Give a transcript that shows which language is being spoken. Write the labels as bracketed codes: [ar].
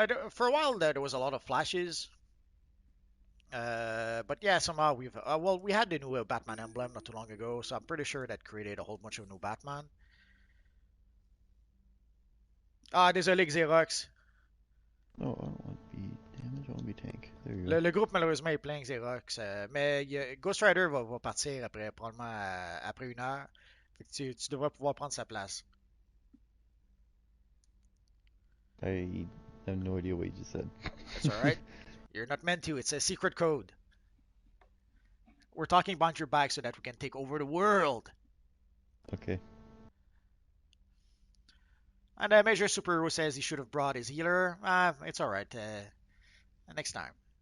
[en] For a while there was a lot of flashes, but yeah, somehow we had the new Batman emblem not too long ago, so I'm pretty sure that created a whole bunch of new Batman. [fr] Ah, désolé, Xerox. [en] No, I don't want to be damage. I want to be tank. There you go. [fr] Le groupe, malheureusement, est plein Xerox. Mais Ghost Rider va partir après, probablement après 1 heure. Fait que tu devrais pouvoir prendre sa place. [en] I have no idea what you just said. That's alright. You're not meant to. It's a secret code. We're talking behind your back so that we can take over the world. Okay. And Major Superhero says he should have brought his healer. It's alright. Next time.